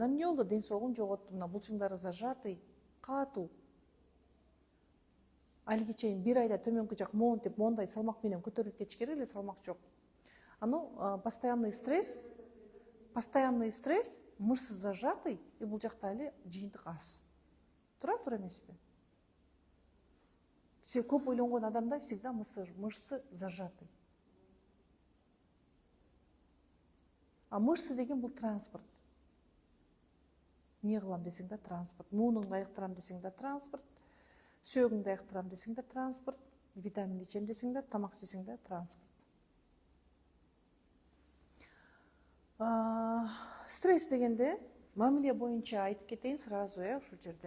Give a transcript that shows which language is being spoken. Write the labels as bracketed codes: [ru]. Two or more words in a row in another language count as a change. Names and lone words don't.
[ky] Анан эмне болду? Ден соолугун жоготту, мына булчуңдары зажатый, катуу. Алиге чейин бир айда төмөнкү жак монтип, мондай салмак менен көтөрүлүп кетиш керек эле, салмак жок. [ru] Постоянный стресс, мышцы зажатый, и [ky] бул жакта али жыйынтык аз. Туура эмеспи? Көп ойлонгон адамда [ru] всегда мышцы зажатый. [ky] А мышцы деген бул транспорт. Не кылам десең да транспорт. Муунуңду айыктырам десең да транспорт. Сөөгүңдү айыктырам десең да транспорт. Витамин ичем десең да, тамак жесең да транспорт. Стресс дегенде мамиле боюнча айтып кетейин сразу, ушул жерде.